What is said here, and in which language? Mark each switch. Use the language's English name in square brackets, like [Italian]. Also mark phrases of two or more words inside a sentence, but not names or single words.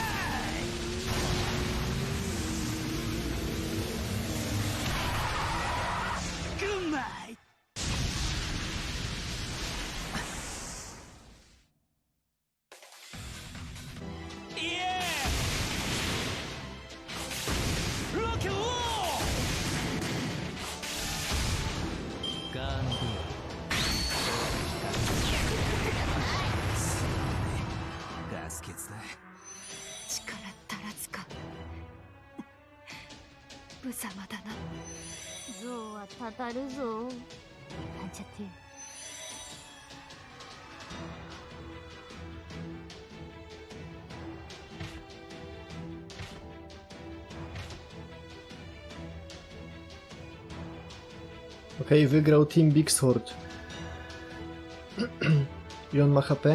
[Japanese] イグッナイイエーロケオガンディガスケツだ力足らずか。無様だな。象はたたるぞ。なんちゃって。 [Polish] Okej, wygrał Team Big Sword. I on ma HP?